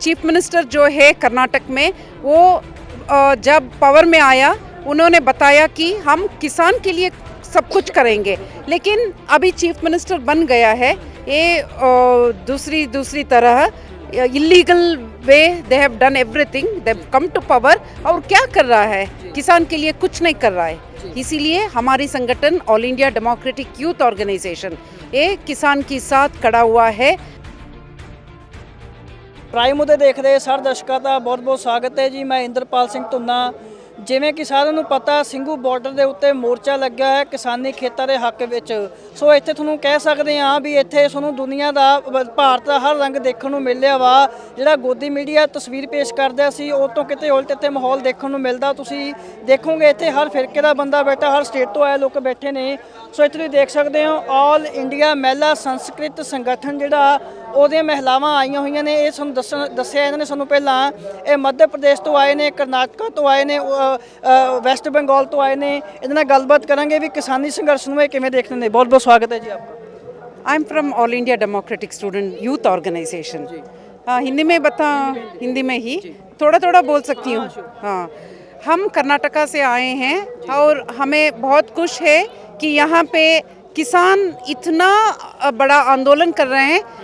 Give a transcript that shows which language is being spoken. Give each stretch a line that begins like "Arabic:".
Hindi: Chief minister जो है कर्नाटक में, वो जब पावर में आया, उन्होंने बताया कि हम किसान के लिए सब कुछ करेंगे, लेकिन अभी चीफ मिनिस्टर बन गया है, ये दूसरी तरह
English: illegal way they have done everything, they have come to power,
Hindi: और क्या कर रहा है? किसान के लिए कुछ नहीं कर रहा है। इसीलिए हमारी संगठन all India democratic youth organisation ये किसान के साथ खड़ा हुआ है। प्राइम मुद्दे देख रहे सारे दर्शकों का बहुत बहुत स्वागत है जी। मैं इंद्रपाल सिंह धुन्ना।
Punjabi: जिवें कि सारिਆਂ ਨੂੰ पता, ਸਿੰਘੂ ਬਾਰਡਰ ਦੇ ਉੱਤੇ ਮੋਰਚਾ ਲੱਗਿਆ ਹੈ ਕਿਸਾਨੀ ਖੇਤਾਂ ਦੇ ਹੱਕ ਵਿੱਚ। ਸੋ ਇੱਥੇ ਤੁਹਾਨੂੰ ਕਹਿ ਸਕਦੇ ਹਾਂ ਵੀ ਇੱਥੇ ਤੁਹਾਨੂੰ ਦੁਨੀਆ ਦਾ, ਭਾਰਤ ਦਾ ਹਰ ਰੰਗ ਦੇਖਣ ਨੂੰ ਮਿਲਿਆ ਵਾ। ਜਿਹੜਾ ਗੋਦੀ ਮੀਡੀਆ ਤਸਵੀਰ ਪੇਸ਼ ਕਰਦਾ ਸੀ, ਉਹ ਤੋਂ ਕਿਤੇ ਉਲਟ ਇੱਥੇ ਮਾਹੌਲ ਦੇਖਣ ਨੂੰ ਮਿਲਦਾ। ਤੁਸੀਂ ਦੇਖੋਗੇ ਇੱਥੇ ਹਰ ਫਿਰਕੇ ਦਾ ਬੰਦਾ ਬੈਠਾ, ਹਰ ਸਟੇਟ ਤੋਂ ਆਏ ਲੋਕ ਬੈਠੇ ਨੇ। ਸੋ ਇੱਥੇ ਤੁਸੀਂ ਦੇਖ ਸਕਦੇ ਹੋ ਆਲ ਇੰਡੀਆ ਮਹਿਲਾ ਸੰਸਕ੍ਰਿਤ ਸੰਗਠਨ ਜਿਹੜਾ, ਉਹਦੀਆਂ ਮਹਿਲਾਵਾਂ ਆਈਆਂ ਹੋਈਆਂ ਨੇ। ਇਹ ਸਾਨੂੰ ਦੱਸਿਆ ਇਹਨਾਂ ਨੇ ਸਾਨੂੰ ਪਹਿਲਾਂ, ਇਹ ਮੱਧ ਪ੍ਰਦੇਸ਼ ਤੋਂ ਆਏ ਨੇ, ਕਰਨਾਟਕਾ ਤੋਂ ਆਏ ਨੇ, ਵੈਸਟ ਬੰਗਾਲ ਤੋਂ ਆਏ ਨੇ। ਇਹਦੇ ਨਾਲ ਗੱਲਬਾਤ ਕਰਾਂਗੇ ਵੀ ਕਿਸਾਨੀ ਸੰਘਰਸ਼ ਨੂੰ ਇਹ ਕਿਵੇਂ ਦੇਖਦੇ ਨੇ।
Hindi: ਬਹੁਤ ਬਹੁਤ स्वागत है जी आपका।
English: I am from
Hindi: all India democratic student youth organisation. Hindi में हिंदी में ही थोड़ा बोल सकती हूँ। हाँ, हम कर्नाटका से आए हैं और हमें बहुत खुश है कि यहाँ पे किसान इतना बड़ा आंदोलन कर रहे हैं।